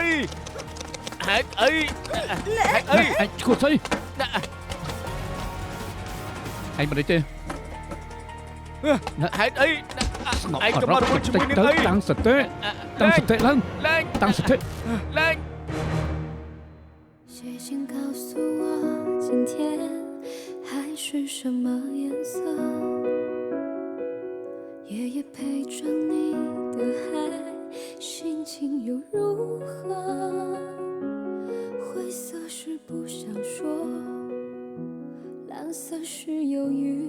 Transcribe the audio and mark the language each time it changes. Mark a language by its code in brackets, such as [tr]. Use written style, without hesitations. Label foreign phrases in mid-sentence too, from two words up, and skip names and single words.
[km] ឯងឈួតស្អីឯងមិនទេ ហេតុអី ស្ងប់ ឯងក៏មករវល់ជាមួយនឹងអី តាំងសតិឡើង ឡើង តាំងសតិ ឡើង [zh] 写信告诉我今天海是什么颜色，夜夜陪着你的海，心情又如何？灰色是不想说，蓝色是忧郁。